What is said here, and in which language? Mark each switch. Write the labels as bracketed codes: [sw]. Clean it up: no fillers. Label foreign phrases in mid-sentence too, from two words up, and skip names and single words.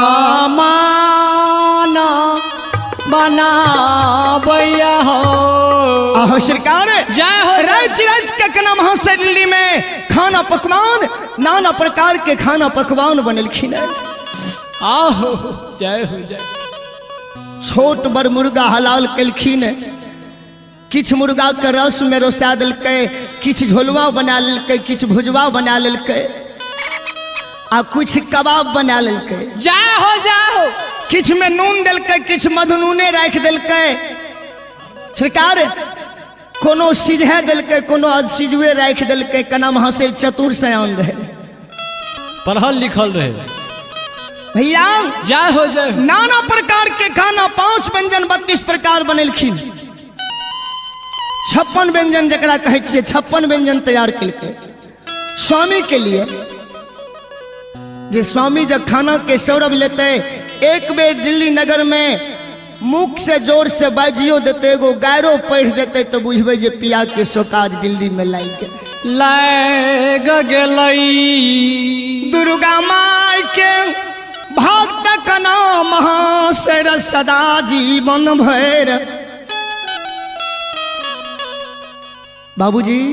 [anp] माना बना भैया हो आहो सरकार जय हो रच के कना महाशेर दिल्ली में खाना पकवान नाना प्रकार के खाना पकवान बनलखिन आहो जय हो जय छोट बड़ मुर्गा हलाल कलखिन किछ मुर्गा के रस में रोसा दिलकै किछ झोलवा बना लेलकै किछ भुजवा बना लेलकै आ कुछ कबाब बना लेलकै जय हो किछ में नून दिलकै किछ मधुनूने राख दिलकै सरकार कोनो सिझे दिलकै कोनो अधसिझुए राख दिलकै कना महाशेर चतुर सयान रहे पढ़ल लिखल रहे भैया जय हो नाना प्रकार के खाना 5 व्यंजन 32 प्रकार बनेलखिन 56 व्यंजन जकरा कहै छियै 56 व्यंजन तैयार केलकै स्वामी के लिए जे स्वामी जब खाना के सौरभ लेते एक बेर दिल्ली नगर में मुख से जोर से बाजियो देते एगो गायरो पढ़ देते तो बुझबे जे पिया के सोकाज दिल्ली में लाग गेलै दुर्गा माई के भक्त कना महाशेर सदा जीवन भर बाबूजी